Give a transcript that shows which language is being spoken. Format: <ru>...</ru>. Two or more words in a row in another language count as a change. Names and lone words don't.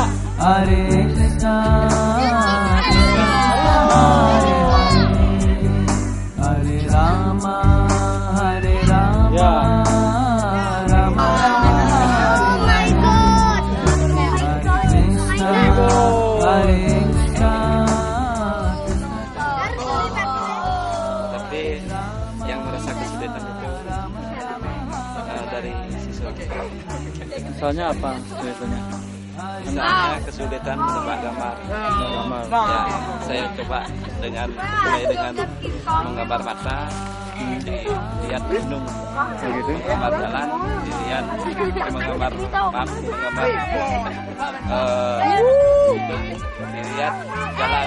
<sa>Hare Krishna, Krishna Hare Rama, Hare Rama,</sa> <id>Ya.</id> <sa>Rama Rama, Hare Krishna, Hare Krishna.</sa> <id>Tapi yang merasa kesulitan itu dari siswa. Soalnya apa? Biasanya. Misalnya kesulitan menebak gambar. Ya, saya coba mulai dengan menggambar mata, dilihat gunung, menggambar jalan, dilihat menggambar map, menggambar dilihat jalan.</id>